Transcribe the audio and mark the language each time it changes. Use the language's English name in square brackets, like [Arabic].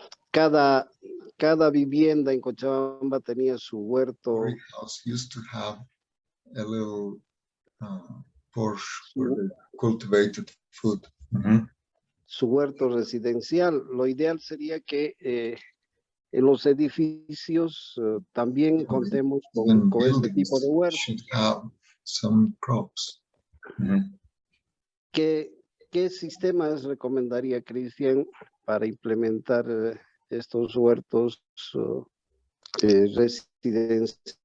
[Spanish] Cada vivienda en Cochabamba tenía su huerto. [English] Every house used to have a little porch for the cultivated food. Mm-hmm. [Spanish] Su huerto residencial. Lo ideal sería que en los edificios también contemos con este tipo de huerto. [English] Should have some crops. Mm-hmm. [Spanish] ¿Qué sistemas recomendaría Cristian para implementar estos huertos residenciales?